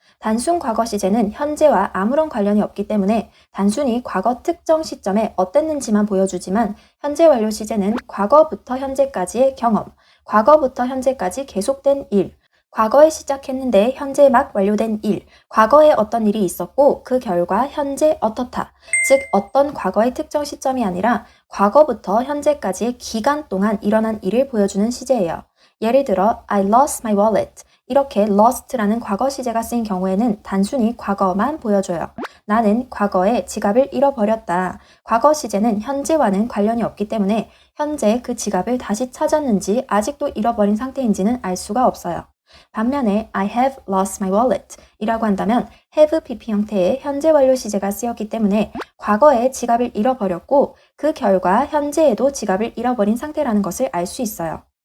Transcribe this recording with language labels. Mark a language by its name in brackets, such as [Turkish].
[Korean] 단순 과거 시제는 현재와 아무런 관련이 없기 때문에 단순히 과거 특정 시점에 어땠는지만 보여주지만 현재 완료 시제는 과거부터 현재까지의 경험, 과거부터 현재까지 계속된 일, 과거에 시작했는데 현재 막 완료된 일, 과거에 어떤 일이 있었고 그 결과 현재 어떻다. 즉 어떤 과거의 특정 시점이 아니라 과거부터 현재까지의 기간 동안 일어난 일을 보여주는 시제예요. 예를 들어 [English] I lost my wallet. [Korean] 이렇게 lost라는 과거 시제가 쓰인 경우에는 단순히 과거만 보여줘요. 나는 과거에 지갑을 잃어버렸다. 과거 시제는 현재와는 관련이 없기 때문에 현재 그 지갑을 다시 찾았는지 아직도 잃어버린 상태인지는 알 수가 없어요. 반면에 [English] I have lost my wallet [Korean] 이라고 한다면 have pp 형태의 현재 완료 시제가 쓰였기 때문에 과거에 지갑을 잃어버렸고 그 결과 현재에도 지갑을 잃어버린 상태라는 것을 알 수 있어요.